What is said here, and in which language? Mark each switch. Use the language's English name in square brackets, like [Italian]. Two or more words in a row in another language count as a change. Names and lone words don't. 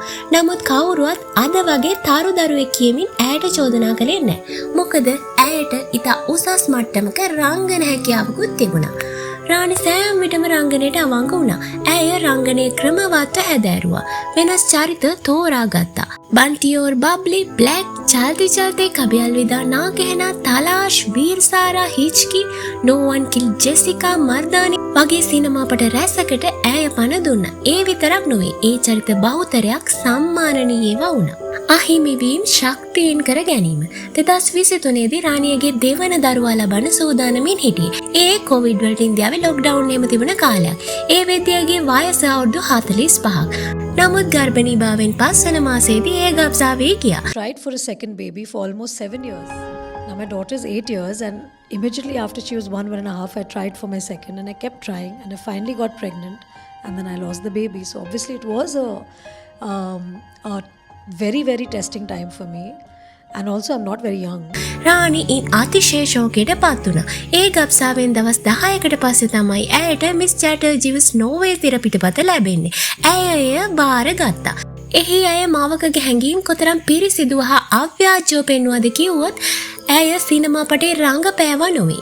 [Sinhala] නමුත් කවුරුවත් අද වගේ තරු දරුවෙක් කියමින් ඇයට චෝදනා කළේ නැහැ. මොකද ඇයට ඉතා උසස් මට්ටමක රංගන හැකියාවකුත් තිබුණා. රාණි සෑම විටම රංගනයට අවංක වුණා. ඇය රංගනයේ ක්‍රමවත්ව හැදෑරුවා. වෙනස් චරිත තෝරා ගත්තා. बंटी और बबली, ब्लैक, चलते चलते कभी अलविदा ना कहना, तलाश, वीर सारा, हिचकी, नो वन किल जेसिका, मर्दानी වගේ සිනමා පට රැසකට ඇය පණ දුන්නා. ඒ විතරක් නොවේ. ඒ චරිත බහුතරයක් සම්මානනීයව වුණා. අහිමිවීම ශක්තියෙන් කර ගැනීම. 2023 දී රාණියගේ දෙවන දරුවා ලබන සූදානමින් හිටියේ. ඒ කොවිඩ් වලට ඉන්දියාවේ ලොක්ඩවුන් එහෙම තිබුණ කාලයක්. ඒ වෙද්දියාගේ වයස අවුරුදු 45ක්. නමුත් ගර්භණීභාවයෙන් පස්වන මාසයේදී ඒ ගබ්සා වී ගියා. [English] Tried for a second baby for almost 7 years. Now my daughter is 8 years and immediately after she was 1.5, I tried for my second and I kept trying and I finally got pregnant and then I lost the baby. So obviously it was a very, very testing time for me. And also I'm not very young. [Sinhala] රාණි අතිශය ශෝකයට පත් වුණා. ඒ ගබ්සාවෙන් දවස් 10කට පස්සේ තමයි ඇයට මිස් චැටර්ජිවස් නෝවේ තිර පිටපත ලැබෙන්නේ. ඇය එය බාරගත්තා. එහි ඇය මවකගේ හැඟීම් කොතරම් පිරිසිදු හා අව්‍යාජ්‍යව පෙන්වුවද කිව්වොත් ඇය සිනමා පටේ රංගපෑවා නොවේ.